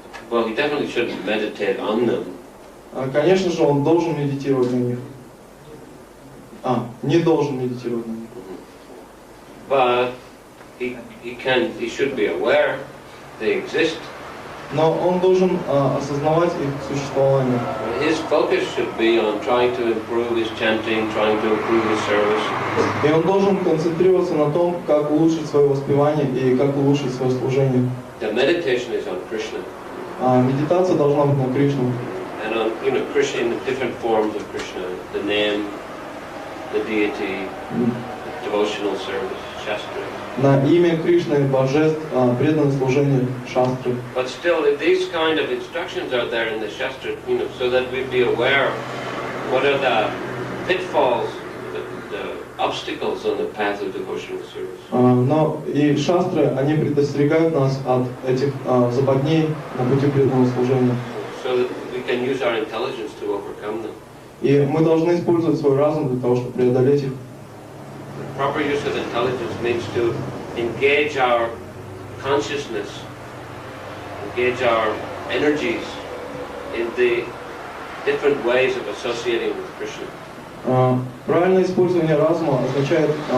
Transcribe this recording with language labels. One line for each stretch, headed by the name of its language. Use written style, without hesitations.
English: Well, he definitely shouldn't meditate on them.
Russian: Конечно же, он должен медитировать на них. Не должен медитировать на них.
English: But he should be aware they exist,
Russian: но он должен осознавать их существование.
English: His focus should be on trying to improve his chanting, trying to improve his service.
Russian: И он должен концентрироваться на том, как улучшить свое воспевание и как улучшить свое служение.
English: The meditation is on Krishna.
Russian: Медитация должна быть на Кришну.
English: And on, Krishna, in the different forms of Krishna, the name, the deity, devotional service, shastra.
Russian: На имя Кришны, божеств, преданное служение, шастры.
English: But still, if these kind of instructions are there in the shastra, so that we be aware what are the pitfalls, the obstacles on the path of devotional service.
Russian: Но и шастры, они предостерегают нас от этих западней на пути преданного служения.
English: So that we can use our intelligence to overcome them.
Russian: И мы должны использовать свой разум для того, чтобы преодолеть их.
English: Proper use of intelligence means to engage our consciousness, engage our energies in the different ways of associating with Krishna.
Russian: Правильное использование разума означает